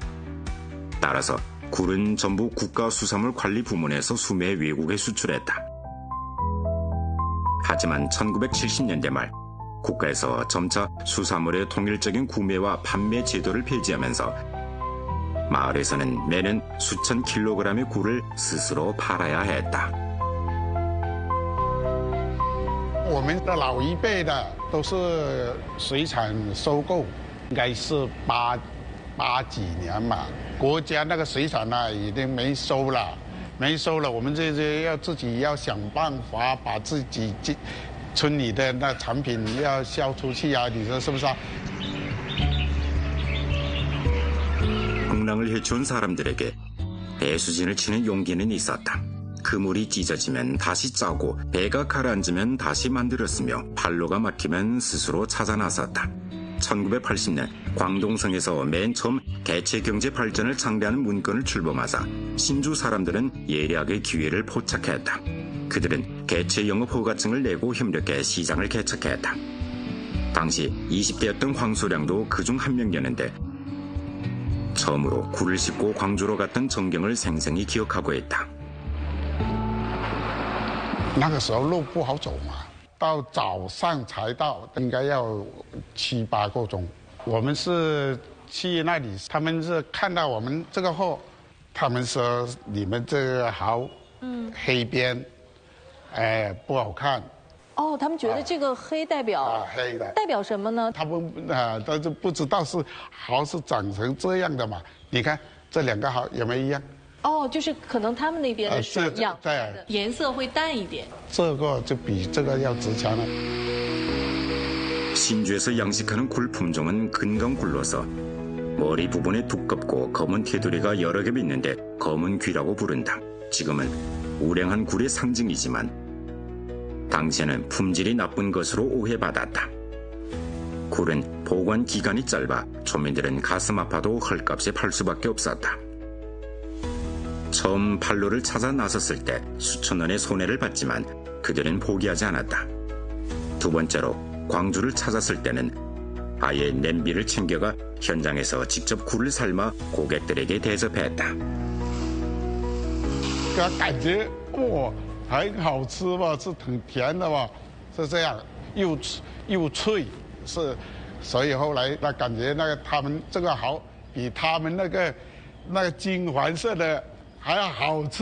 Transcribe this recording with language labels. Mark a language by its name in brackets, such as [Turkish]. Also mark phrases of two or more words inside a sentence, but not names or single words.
[Korean] 따라서 굴은 전부 국가수산물 관리 부문에서 수매 외국에 수출했다. 하지만 1970년대 말 국가에서 점차 수산물의 통일적인 구매와 판매 제도를 폐지하면서 마을에서는 매년 수천 킬로그램의 굴을 스스로 팔아야 했다. [Chinese] 我们的老一辈的都是水产收购，应该是八几年嘛，国家那个水产呢已经没收了，我们这些要自己要想办法把自己村里的那产品要销出去啊，你说是不是啊？ [Korean] 풍랑을 헤쳐온 사람들에게 배수진을 치는 용기는 있었다. 그물이 찢어지면 다시 짜고 배가 가라앉으면 다시 만들었으며 팔로가 막히면 스스로 찾아 나섰다. 1980년 광동성에서 맨 처음 개체경제 발전을 창대하는 문건을 출범하자 신주 사람들은 예리하게 기회를 포착했다. 그들은 개체 영업 허가증을 내고 협력해 시장을 개척했다. 당시 20대였던 황소량도 그중 한 명이었는데 처음으로 굴을 싣고 광주로 갔던 정경을 생생히 기억하고 있다. [Chinese] 那个时候路不好走嘛，到早上才到，应该要7、8个钟。我们是去那里，他们是看到我们这个货，他们说你们这个好，黑边，不好看。哦，他们觉得这个黑代表黑的代表什么呢？他们但是不知道是蚝是长成这样的嘛？你看这2个蚝有没有一样？哦，就是可能他们那边的水样，对，颜色会淡一点。这个就比这个要值钱了。 [Korean] 신주에서 양식하는 굴 품종은 근검굴로서 머리 부분에 두껍고 검은 테두리가 여러 겹 있는데 검은 귀라고 부른다. 지금은 우량한 굴의 상징이지만 당시에는 품질이 나쁜 것으로 오해받았다. 굴은 보관 기간이 짧아 초민들은 가슴 아파도 헐값에 팔 수밖에 없었다. 처음 판로를 찾아 나섰을 때 수천 원의 손해를 봤지만 그들은 포기하지 않았다. 두 번째로 광주를 찾았을 때는 아예 냄비를 챙겨가 현장에서 직접 굴을 삶아 고객들에게 대접했다. [Chinese] 感觉哇，很好吃吧，是挺甜的吧，是这样，又脆，是，所以后来那感觉那个他们这个蚝比他们那个金黄色的还要好吃。